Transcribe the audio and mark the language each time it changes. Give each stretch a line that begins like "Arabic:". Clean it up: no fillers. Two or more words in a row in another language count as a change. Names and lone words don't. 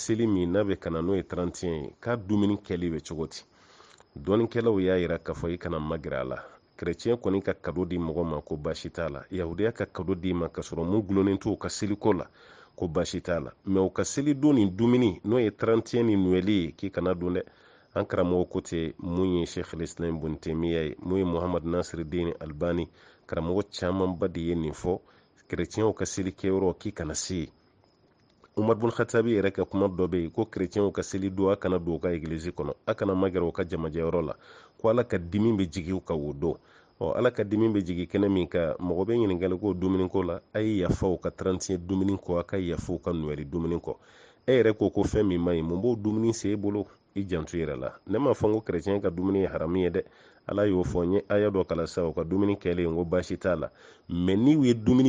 Bambara: seli min n'a bɛ kana n'o ye 31 ye k'a dumuni kɛli bɛ cogo di dɔɔnikɛlaw y'a yira k'a fɔ i kana magɛrɛ a la kerecɛn kɔni ka kado di mɔgɔ ma ko baasi t'a la yahudiya ka kado di ma ka sɔrɔ mun gulonnen t'o ka seliko la ko baasi t'a la mɛ o ka seli don ni dumuni n'o ye 31 ni nuwɛli ye k'i kana dun dɛ an karamɔgɔ ko ten mun ye sheikh al-islam ibn taymiya ye mun ye muhammad nasiruddin albani karamɔgɔ camanba de ye nin fɔ kerecɛnw ka seli kɛyɔrɔ k'i kana se yen Umar bin Khattabi yɛrɛ ka kuma dɔ bɛ yen ko chrétienw ka seli don a kana don u ka église kɔnɔ a kana magɛrɛ u ka jamajɛyɔrɔ la ko ala ka dimi bɛ jigin u ka o don ala ka dimi bɛ jigin kɛnɛ min ka mɔgɔ bɛ ɲininkali ko dumuni ko la a ye yafa u ka 31 dumuni kɔ a ka yafa u ka Noël dumuni kɔ e yɛrɛ ko fɛn min ma ɲi mun b'o dumuni sen e bolo i janto yɛrɛ la ne ma fɔ ko chrétien ka dumuni ye haramu ye dɛ ala y'o fɔ n ye aya dɔ kala sa u ka dumuni kɛlen ko baasi t'a la mais ni u ye dumuni